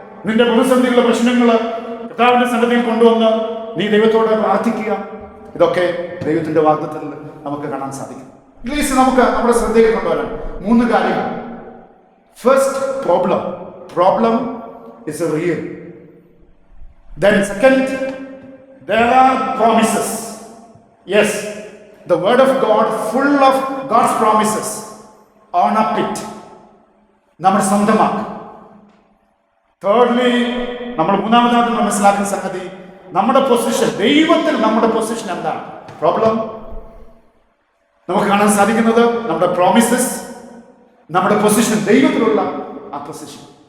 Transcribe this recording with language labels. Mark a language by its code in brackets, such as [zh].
[ml] നിന്റെ പ്രതിസന്ധിയുള്ള പ്രശ്നങ്ങൾ കർത്താവിന്റെ സന്നിധിയിൽ കൊണ്ടുവന്ന് നീ ദൈവത്തോട് പ്രാർത്ഥിക്കുക. ഇതൊക്കെ ദൈവത്തിന്റെ വാഗ്ദത്തത്തിൽ നമുക്ക് കാണാൻ സാധിക്കും. പ്ലീസ് നമുക്ക് നമ്മുടെ ശ്രദ്ധയിൽ കൊണ്ടുവരാൻ 3 കാര്യങ്ങൾ. [en] First, problem is real. Then second, there are promises. Yes, the word of God full of God's promises. Own up it. [ml] നമ്മൾ സ്വന്തമാക്കും. Thirdly, നമ്മൾ മൂന്നാമതായിട്ട് മനസ്സിലാക്കുന്ന സംഗതി, നമ്മുടെ പൊസിഷൻ ദൈവത്തിൽ. നമ്മുടെ പൊസിഷൻ എന്താണ്? പ്രോബ്ലം, നമുക്ക് കാണാൻ സാധിക്കുന്നത് നമ്മുടെ പ്രോമിസസ്, നമ്മുടെ പൊസിഷൻ, ദൈവത്തിലുള്ള ആ പൊസിഷൻ.